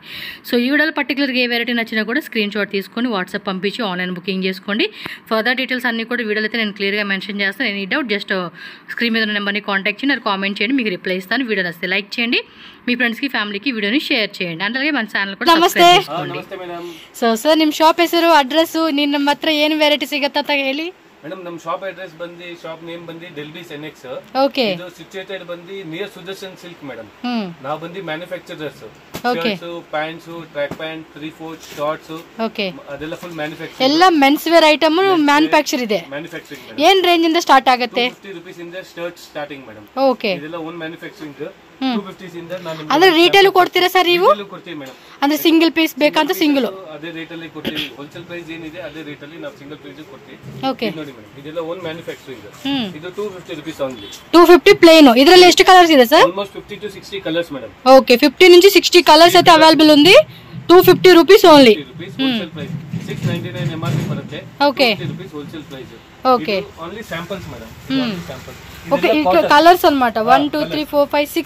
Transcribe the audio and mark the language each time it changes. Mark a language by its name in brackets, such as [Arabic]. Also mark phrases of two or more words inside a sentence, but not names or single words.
[Telugu] సో ఈ వీడియోలో పర్టికులర్గా ఏ వెరైటీ నచ్చినా కూడా స్క్రీన్ షాట్ తీసుకొని వాట్సాప్ పంపించి ఆన్లైన్ బుకింగ్ చేసుకోండి. ఫర్దర్ డీటెయిల్స్ అన్నీ కూడా వీడియోలో అయితే నేను క్లియర్గా మెన్షన్ చేస్తాను. ఎనీ డౌట్ జస్ట్ స్క్రీన్ మీద ఉన్న నెంబర్ని కాంటాక్ట్ చేయండి, కామెంట్ చేయండి, మీకు రిప్లై ఇస్తాను. వీడియో నచ్చితే లైక్ చేయండి, మీ ఫ్రెండ్స్కి ఫ్యామిలీకి వీడియోని షేర్ చేయండి. అలాగే మన ఛానల్ కూడా ಸಬ್ಸ್ಕ್ರೈಬ್ చేసుకోండి. [Kannada] ಸೊ ಸರ್ ನಿಮ್ಮ ಶಾಪ್ ಹೆಸರು ಅಡ್ರೆಸ್ ನಿಮ್ಮ ಹತ್ರ ಏನು ವೆರೈಟಿ ಸಿಗುತ್ತೆ ಅಂತ ಹೇಳಿ. ಮೇಡಮ್ ನಮ್ಮ ಶಾಪ್ ಅಡ್ರೆಸ್ ಬಂದು ಶಾಪ್ ನೇಮ್ ಬಂದು ಡೆಲ್ಬೀಸ್ ಎನ್ಎಕ್ಸ್. ಓಕೆ. ಇದು ಸಿಚುಯೇಟೆಡ್ ಬಂದು ನಿಯರ್ ಸುದರ್ಶನ್ ಸಿಲ್ಕ್ ಮೇಡಮ್. ನಾವು ಬಂದು ಮ್ಯಾನುಫ್ಯಾಕ್ಚರರ್ಸ್. ಶರ್ಟ್ಸ್, ಪ್ಯಾಂಟ್ಸ್, ಟ್ರ್ಯಾಕ್ ಪ್ಯಾಂಟ್, 3/4 ಶಾರ್ಟ್ಸ್. ಓಕೆ. ಅದೆಲ್ಲ ಫುಲ್ ಮ್ಯಾನುಫ್ಯಾಕ್ಚರ್. ಎಲ್ಲ ಮೆನ್ಸ್ ವೇರ್ ಐಟಮ್ ಮ್ಯಾನುಫ್ಯಾಕ್ಚರ್ ಇದೆ. ಮ್ಯಾನುಫ್ಯಾಕ್ಚರಿಂಗ್. ಏನು ರೇಂಜ್ ಇಂದ ಸ್ಟಾರ್ಟ್ ಆಗುತ್ತೆ? 250 ರೂಪೀಸ್ ಇಂದ ಶರ್ಟ್ ಸ್ಟಾರ್ಟಿಂಗ್ ಮೇಡಮ್. ಓಕೆ. ಇದೆಲ್ಲ ಓನ್ ಮ್ಯಾನುಫ್ಯಾಕ್ಚರಿಂಗ್. 250 ಇಂದ ನಾನು ಅಂದ್ರೆ ರಿಟೇಲ್ ಕೊಡ್ತೀರಾ ಸರ್ ನೀವು? ರಿಟೇಲ್ ಕೊಡ್ತೀವಿ ಮೇಡಮ್. ಅಂದ್ರೆ ಸಿಂಗಲ್ ಪೀಸ್ ಬೇಕಂತ ಸಿಂಗಲ್ ಅದೇ ರೇಟ್ ಅಲ್ಲಿ ಕೊಡ್ತೀವಿ. ಹೋಲ್ಸೇಲ್ ಪ್ರೈಸ್ ಏನಿದೆ ಅದೇ ರೇಟ್ ಅಲ್ಲಿ ನಾವು ಸಿಂಗಲ್ ಪ್ರೈಸ್ ಕೊಡ್ತೀವಿ. ಓಕೆ. ನೋಡಿ ಮೇಡಮ್, ಇದೆಲ್ಲ ಓನ್ ಮ್ಯಾನುಫ್ಯಾಕ್ಚರಿಂಗ್. ಇದು 250 ರೂಪೀಸ್ ಓನ್ಲಿ. 250 ప్లెయిన్. ಇದರಲ್ಲಿ ಎಷ್ಟು కలర్స్ ಇದೆ ಸರ್? [Telugu] ఆల్మోస్ట్ 50 to 60 కలర్స్ మేడం. ఓకే. 50 నుంచి 60 కలర్స్ అయితే అవైలబుల్ ఉంది. 250 రూపీస్ ఓన్లీ. హోల్సేల్ ప్రైస్ 699 ఎంఆర్పి పడుతుంది. ఓకే. 50 రూపీస్ హోల్సేల్ ప్రైస్. ఓకే. ఓన్లీ శాంపిల్స్ మేడం. శాంపిల్స్. ఓకే. ఇక్కడ కలర్స్ అన్నమాట 1 2 3 4 5 6